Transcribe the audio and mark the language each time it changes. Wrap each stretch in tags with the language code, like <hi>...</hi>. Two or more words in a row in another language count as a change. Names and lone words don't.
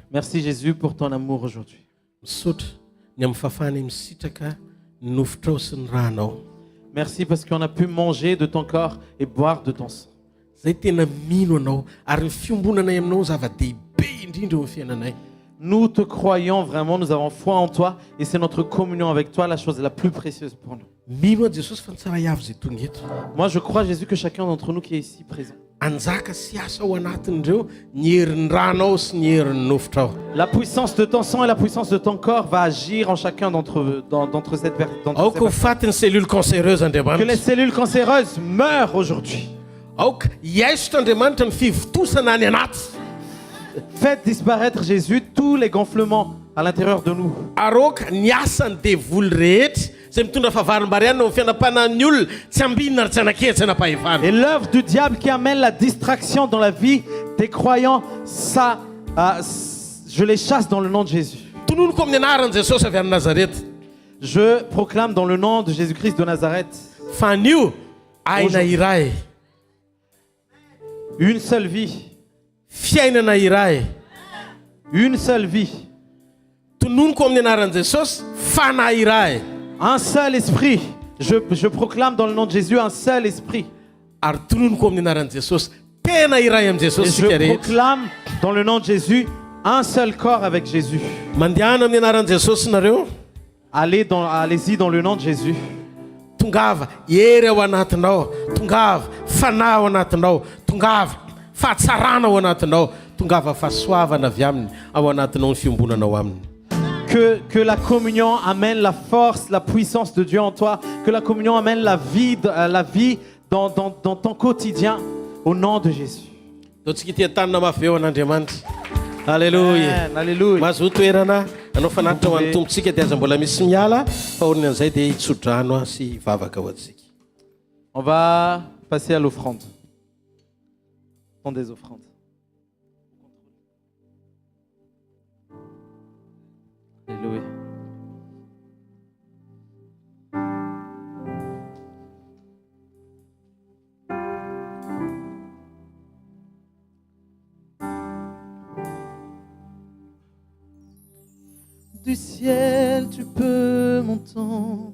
<fr>Merci Jésus pour ton amour aujourd'hui.</fr> <mg>Misaotra ny amin'ny fafany misitraka ny nofotrao sy ny ranao.</mg> <fr>Merci parce qu'on a pu manger de ton corps et boire de ton sang.</fr> <mg>Zay tena mino anao ary ny fiombonanay aminao zava-dehibe indrindra eo amin'ny fiainanay.</mg> <fr>Nous te croyons vraiment, nous avons foi en toi et c'est notre communion avec toi la chose la plus précieuse pour nous.</fr> <mg>Mino a Jesosy fa ny tsara iavo zay tonga eto.</mg> <fr>Moi je crois Jésus que chacun d'entre nous qui est ici présent.</fr> <mg>Anjaka sy asa ao anatin'ireo ny herin'ny ranao sy ny herin'ny nofotrao.</mg> <fr>La puissance de ton sang et la puissance de ton corps va agir en chacun d'entre ces personnes.</fr> <mg>Aoka ho faty ny</mg> <fr>cellule cancéreuse Que les</fr> <mg>Andriamanitra.</mg> <fr>cellules cancéreuses meurent aujourd'hui.</fr> <mg>Aoka hiaisitra Andriamanitra ny fivotosana any anaty.</mg> <fr>Faites disparaître Jésus tous les gonflements à l'intérieur de nous.</fr> <mg>Ary aoka ny asan'ny devoly rehetra zay mitondra fahavarim-bariana amin'ny fianam-panan'ny olona tsy ambinina ary tsy anankehitsy anapahefana.</mg> <fr>Et l'œuvre du diable qui amène la distraction dans la vie des croyants, ça, je les chasse dans le nom de Jésus.</fr> <mg>Tononoko amin'ny anaran'i Jesosy avy any Nazareta.</mg> <fr>Je proclame dans le nom de Jésus-Christ de Nazareth</fr> <mg>Fa anio aina iray,</mg> <fr>une seule vie,</fr> <mg>fiainana iray.</mg> <fr>une seule vie,</fr> <mg>Tononoko amin'ny anaran'i Jesosy fanahy iray.</mg> <fr>un seul esprit. Je proclame dans le nom de Jésus un seul esprit.</fr> <mg>Ary tononoko amin'ny anaran'i Jesosy tena iray amin'ny</mg> <fr>Et</fr> <mg>Jesosy</mg> <fr>je</fr> <mg>sika rehetra.</mg> <fr>proclame dans le nom de Jésus un seul corps avec Jésus.</fr> <mg>Mandehana amin'ny anaran'i Jesosy nareo.</mg> <fr>Allez-y dans le nom de Jésus.</fr> <mg>Tongava hery ao anatinao, tongava fanahy ao anatinao, tongava fahatsarana ao anatinao, tongava fahasoavana avy aminy ao anatinao ny fiombonanao aminy.</mg> <fr>Que la communion amène la force, la puissance de Dieu en toi. Que la communion amène la vie dans ton quotidien. Au nom de Jésus.</fr> <mg>Taontsika ity tanana mafy eo an'Andriamanitra.</mg> <fr>Alléluia. Amen. Alléluia.</fr> <mg>Mazoto toerana anao fanatitra ho an'ny tompontsika dia aza mbola misy miala fa orinan'izay dia hitsodrano sy hivavaka ho antsika.</mg> <fr>On va passer à l'offrande. Temps des offrandes. Alléluia. Du ciel, tu peux m'entendre.</fr>